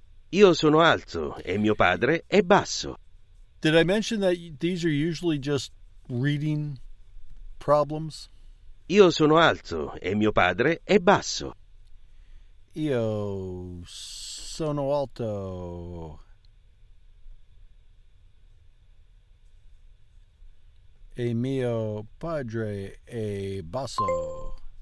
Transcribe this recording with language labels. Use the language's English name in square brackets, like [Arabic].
[Italian] Io sono alto e mio padre è basso. [English] Did I mention that these are usually just reading problems? [Italian] Io sono alto e mio padre è basso. Io sono alto e mio padre è basso.